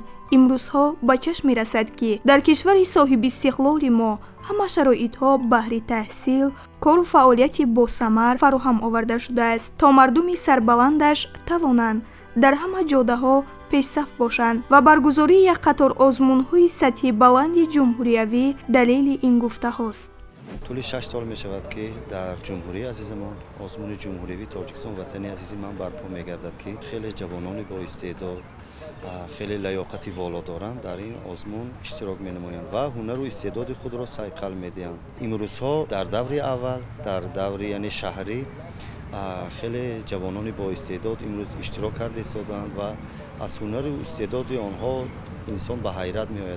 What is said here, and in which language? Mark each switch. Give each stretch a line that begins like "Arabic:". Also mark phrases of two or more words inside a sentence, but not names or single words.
Tajik: имрӯзҳо ба чашм мерасад ки дар кишвари соҳиби истиқлоли мо ҳама шароитҳо баҳри таҳсил, кору фаъолияти босамар фароҳам оварда шудааст, то мардуми сарбаландаш тавонанд дар ҳама ҷодаҳо пешсаф бошанд ва баргузории як қатор озмунҳои сатҳи баланди ҷумҳуриявӣ далели ин гуфтаҳост.
Persian: طول 6 سال می شود که در جمهوری عزیزمان آزمون جمهوری تاجیکستان وطنی عزیز من برپا می گردد که خیلی جوانان با استعداد خیلی لیاقتی والا دارند در این آزمون اشتراک می نمایند و هنر و استعداد خود را صیقل می دهند. امروزها در دور اول در دور یعنی شهری خیلی جوانان با استعداد امروز اشتراک کرده ایستادند و از هنر و استعداد آنها انسان به حیرت می آید.